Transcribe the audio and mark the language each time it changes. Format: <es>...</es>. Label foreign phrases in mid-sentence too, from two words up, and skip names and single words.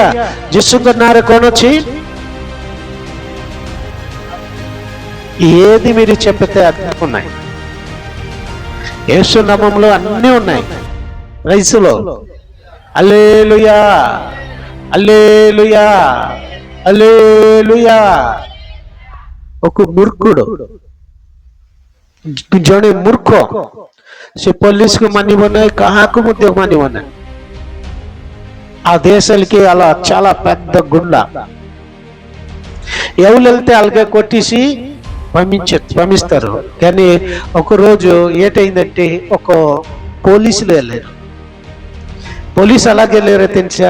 <te>యేసుకున్నారు కొనొచ్చి ఏది మీరు చెప్పితే అన్నీ ఉన్నాయి, యేసు నామములో అన్నీ ఉన్నాయి। ప్రైస్లో హల్లెలూయా హల్లెలూయా హల్లెలూయా। ఒక మూర్ఖుడు,</te> <or>ଜଣେ ମୂର୍ଖ, ସେ ପୋଲିସକୁ ମାନିବ ନାହିଁ, କାହାକୁ ମଧ୍ୟ ମାନିବ ନାହିଁ।</or> <te>ఆ దేశాలకి అలా చాలా పెద్ద గుండ, ఎవరు వెళ్తే అలాగే కొట్టేసి పంపిస్తారు। కానీ ఒకరోజు ఏటైందంటే ఒక పోలీసులు వెళ్ళారు, పోలీసు అలాగే వెళ్ళారో తెలుసా?</te>